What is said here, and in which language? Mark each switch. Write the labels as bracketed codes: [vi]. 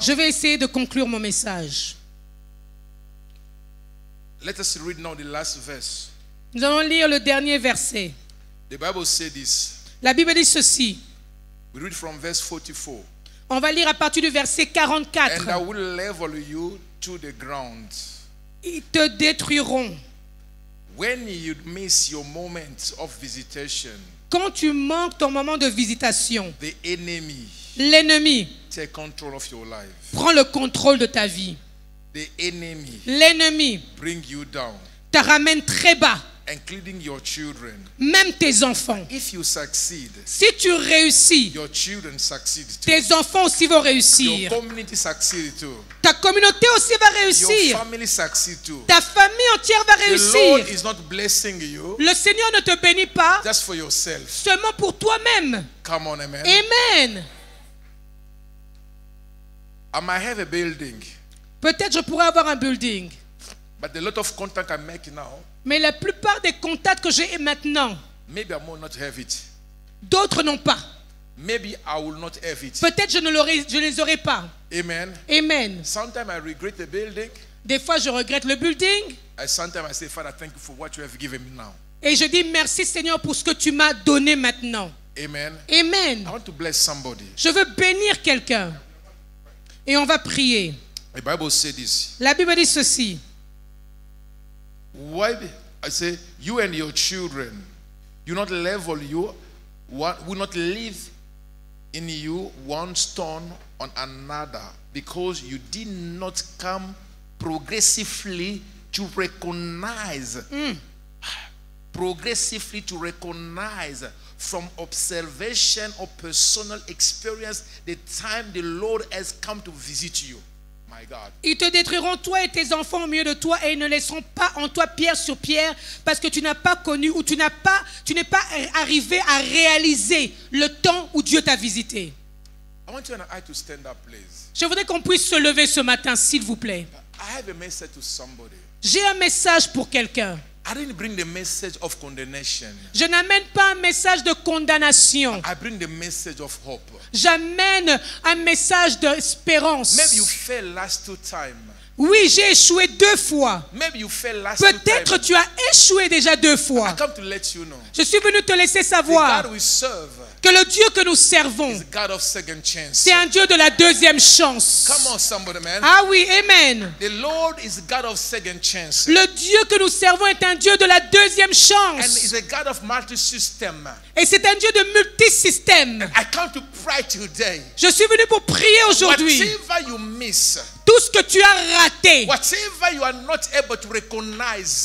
[fr] Je vais essayer de conclure mon message. [en] Let us read now the last verse. [fr] Nous allons lire le dernier verset. [en] The Bible says this. [fr] La Bible dit ceci. [en] We read from verse 44. [fr] On va lire à partir du verset 44. [en] And I will level you to the ground. [fr] Ils te détruiront. [en] When you miss your moment of visitation, [fr] Quand tu manques ton moment de visitation, [en] the enemy [fr] l'ennemi [en] take control of your life. [fr] prend le contrôle de ta vie. [en] The enemy [fr] L'ennemi [en] bring you down, [fr] te ramène très bas, [en] including your children. [fr] même tes enfants. [en] If you succeed, [fr] Si tu réussis, [en] your children succeed too. [fr] tes enfants aussi vont [en] Your [fr] réussir. [en] community succeed too. [fr] Ta communauté aussi va [en] Your [fr] réussir. [en] family succeed too. [fr] Ta famille entière va [en] The Lord [fr] réussir. [en] is not blessing you [fr] Le Seigneur ne te bénit pas [en] just for yourself. [fr] seulement pour toi-même. [en] Come on, amen. Amen. I might have a building, [fr] Peut-être je pourrais avoir un building, [en] but the lot of contact I make now, [fr] mais la plupart des contacts que j'ai maintenant, [en] maybe I will not have it. [fr] d'autres n'ont pas. [en] Maybe I will not have it. [fr] Peut-être je ne les aurai pas. Amen. Amen. [en] Sometimes I regret the building. [fr] Des fois, je regrette le building [en] And sometimes I say, Father, thank you for what you have given me now. [fr] et je dis merci Seigneur pour ce que tu m'as donné maintenant. Amen. Amen. [en] I want to bless somebody. [fr] Je veux bénir quelqu'un. Et on va prier. [en] The Bible says this. [fr] La Bible dit ceci. [en] Why? I say, you and your children, you not level you, will not live in you one stone on another, because you did not come progressively to recognize, progressively to recognize from observation or personal experience the time the Lord has come to visit you. My God. [fr] Ils te détruiront, toi et tes enfants, au milieu de toi, et ils ne laisseront pas en toi pierre sur pierre, parce que tu n'as pas connu ou tu n'es pas arrivé à réaliser le temps où Dieu t'a visité. [en] I want you and I to stand up, please. [fr] Je voudrais qu'on puisse se lever ce matin, s'il vous plaît. [en] I have a message to somebody. [fr] J'ai un message pour quelqu'un. [en] I didn't bring the message of condemnation. [fr] Je n'amène pas un message de condamnation. [en] I bring the message of hope. [fr] J'amène un message d'espérance. [en] Maybe you failed last 2 times. [fr] Oui, j'ai échoué 2 fois. [en] Maybe you failed last 2 times. [fr] Peut-être tu as échoué déjà 2 fois. [en] I come to let you know. [fr] Je suis venu te laisser [en] The [fr] savoir [en] God we serve [fr] que le Dieu que nous servons, [en] is God of second chance. [fr] c'est un Dieu de la deuxième chance. [en] Come on, somebody, man. [fr] Ah oui, amen. [en] The Lord is God of second chance. [fr] Le Dieu que nous servons est un Dieu de la deuxième [en] And [fr] chance. [en] is a God of multi-system. [fr] Et c'est un Dieu de multisystème. [en] I come to pray today. [fr] Je suis venu pour prier aujourd'hui. [en] Whatever you miss, [fr] Tout ce que tu as raté, [en] whatever you are not able to recognize,